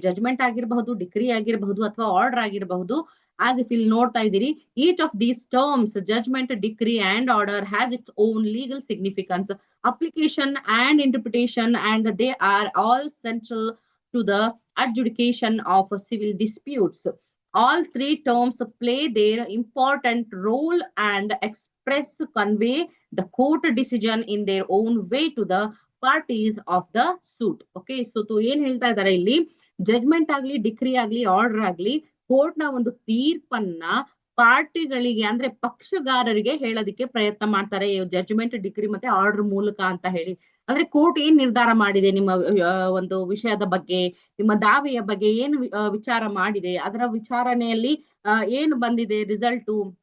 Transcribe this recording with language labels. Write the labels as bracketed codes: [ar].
[kn] Judgment ಆಗಿರಬಹುದು, decree ಆಗಿರಬಹುದು ಅಥವಾ ಆರ್ಡರ್ ಆಗಿರಬಹುದು. [en] as if [kn] ಇಲ್ಲಿ ನೋಡ್ತಾ ಇದ್ದೀರಿ, [en] Each of these terms judgment, decree and order has its own legal significance, application and interpretation, and they are all central to the adjudication of civil disputes. All three terms play their important role and express convey the court decision in their own way to the parties of the suit. [kn] Okay, so ಏನ್ ಹೇಳ್ತಾ ಇದ್ದಾರೆ ಇಲ್ಲಿ, judgment ಆಗ್ಲಿ, decree ಆಗ್ಲಿ, order ಆಗ್ಲಿ, court ನ ಒಂದು ತೀರ್ಪನ್ನ ಪಾರ್ಟಿಗಳಿಗೆ ಅಂದ್ರೆ ಪಕ್ಷಗಾರರಿಗೆ ಹೇಳೋದಿಕ್ಕೆ ಪ್ರಯತ್ನ ಮಾಡ್ತಾರೆ, ಜಡ್ಜ್ಮೆಂಟ್, ಡಿಕ್ರಿ ಮತ್ತೆ ಆರ್ಡರ್ ಮೂಲಕ ಅಂತ ಹೇಳಿ. ಅಂದ್ರೆ ಕೋರ್ಟ್ ಏನ್ ನಿರ್ಧಾರ ಮಾಡಿದೆ ನಿಮ್ಮ ಒಂದು ವಿಷಯದ ಬಗ್ಗೆ, ನಿಮ್ಮ ದಾವೆಯ ಬಗ್ಗೆ ಏನು ವಿಚಾರ ಮಾಡಿದೆ, ಅದರ ವಿಚಾರಣೆಯಲ್ಲಿ ಏನು ಬಂದಿದೆ ರಿಸಲ್ಟು.